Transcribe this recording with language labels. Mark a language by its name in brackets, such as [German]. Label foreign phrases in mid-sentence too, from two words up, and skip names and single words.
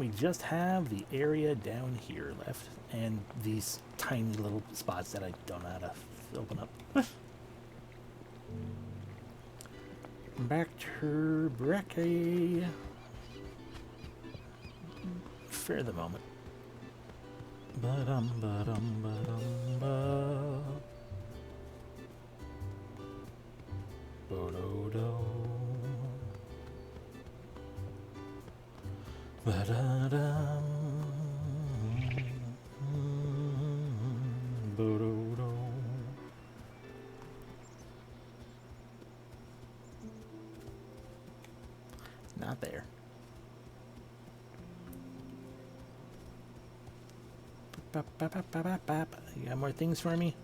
[English] We just have the area down here left, and these tiny little spots that I don't know how to open up. Back to Breckie for the moment. Ba-dum, ba-dum, ba-dum, ba. Bo-do-do. Ba-da-dum. Bo-do-do. Not there. You got more things for me?